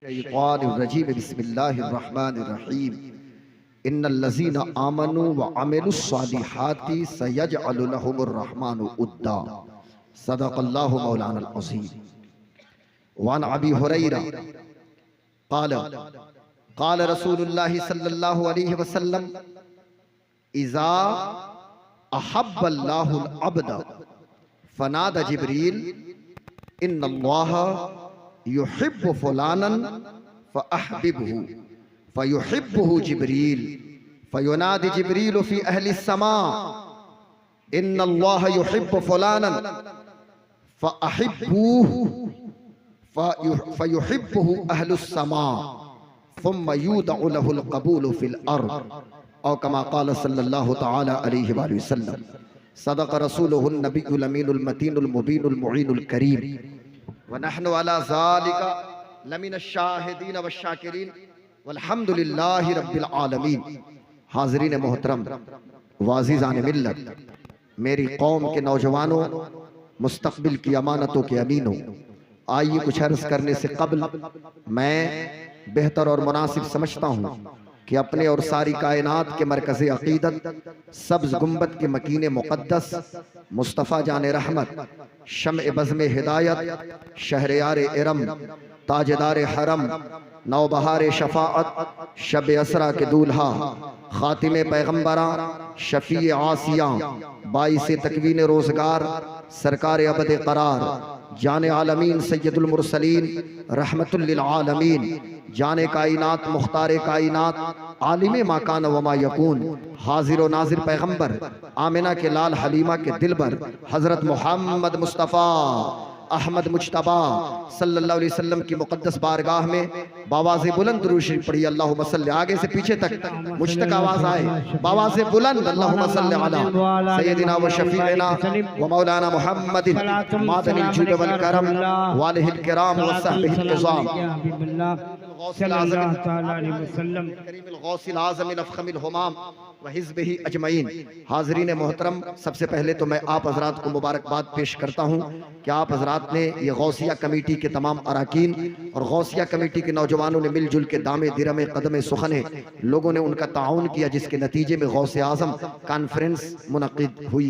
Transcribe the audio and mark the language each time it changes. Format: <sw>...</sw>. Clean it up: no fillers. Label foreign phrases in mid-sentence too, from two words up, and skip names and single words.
<ar>الشيطان الرجيم بسم الله الرحمن الرحيم إن الذين آمنوا وعملوا الصالحات سيجعل لهم الرحمن ودا صدق الله مولانا العظيم. وعن أبي هريرة قال قال رسول الله صلى الله عليه وسلم إذا أحب الله العبد نادى جبريل إن الله يحب فلانا فأحببه فيحبه جبريل فينادي جبريل في أهل السماء إن الله يحب فلانا فأحبوه فيحبه أهل السماء ثم يوضع له القبول في الأرض أو كما قال صلى الله تعالى عليه وسلم. صدق رسوله النبي الأمين المتين المبين المعين الكريم ونحن على ذلك لمن الشاهدين والشاكرين والحمد لله رب العالمين.</ar> <ur>حاضرین محترم عزیزان ملت، میری قوم کے نوجوانوں، مستقبل کی امانتوں کے امینوں، آئیے کچھ عرض کرنے سے قبل میں بہتر اور مناسب سمجھتا ہوں کہ اپنے اور ساری کائنات کے مرکز عقیدت سبز گنبد کے مکین مقدس مصطفیٰ جان رحمت شمع بزم ہدایت شہریار ارم تاجدار حرم نوبہار شفاعت شب اسریٰ کے دولہا خاتم پیغمبراں شفیع عاصیاں باعث تکوین روزگار سرکار ابد قرار جان عالمین سید المرسلین رحمۃ للعالمین جان کائنات مختار کائنات عالم ما کان وما یکون حاضر و ناظر پیغمبر آمنہ کے لال حلیمہ کے دلبر حضرت محمد مصطفیٰ احمد مجتبیٰ صلی اللہ علیہ وسلم کی مقدس بارگاہ میں بآواز بلند درود شریف پڑھیے.</ur> <ar>اللهم صل,</ar> <ur>آگے سے پیچھے تک مجھ تک آواز آئے، بآواز بلند</ur> <ar>اللهم صل على سيدنا وشفيعنا ومولانا محمد معدن الجود والكرم وآله الكرام وصحبه العظام غوث الأعظم أفخم الهمام وحزبه أجمعين.</ar> <ur>حاضرین محترم، سب سے پہلے تو میں آپ حضرات کو مبارکباد پیش کرتا ہوں کہ آپ حضرات نے یہ غوثیہ کمیٹی کے تمام ارکان اور غوثیہ کمیٹی کے نوجوانوں نے مل جل کے دامے درمے قدمے سخنے لوگوں نے ان کا تعاون کیا، جس کے نتیجے میں غوث اعظم کانفرنس منعقد ہوئی ہے.</ur>